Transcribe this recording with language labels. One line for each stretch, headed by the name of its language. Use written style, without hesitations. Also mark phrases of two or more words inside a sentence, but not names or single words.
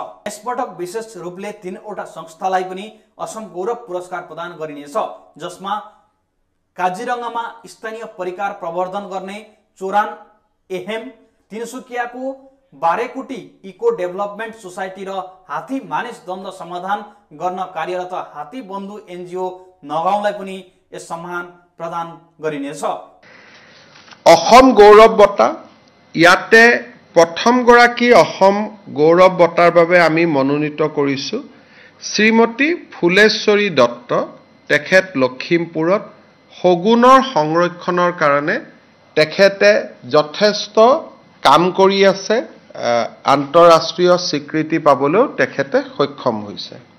Nepali: यसपटक विशेष रूपले 3वटा संस्थालाई पनि असम गौरव पुरस्कार प्रदान गरिनेछ, जसमा काजिरंगामा स्थानीय परिकार प्रवर्धन गर्ने चोरान एहेम, तिनसुकियाको बारेकुटी इको डेभलपमेन्ट सोसाइटी र हात्ती मानिस द्वन्द्व समाधान गर्न कार्यरत हात्ती बन्धु एनजीओ नगाउँलाई पनि यस सम्मान प्रदान गरिनेछ।
Assamese: অসম গৌৰৱ বঁটা ইয়াতে প্ৰথমগৰাকী অসম গৌৰৱ বঁটাৰ বাবে আমি মনোনীত কৰিছোঁ শ্ৰীমতী ফুলেশ্বৰী দত্ত। তেখেত লখিমপুৰত সগুণৰ সংৰক্ষণৰ কাৰণে তেখেতে যথেষ্ট কাম কৰি আছে, আন্তঃৰাষ্ট্ৰীয় স্বীকৃতি পাবলৈও তেখেতে সক্ষম হৈছে।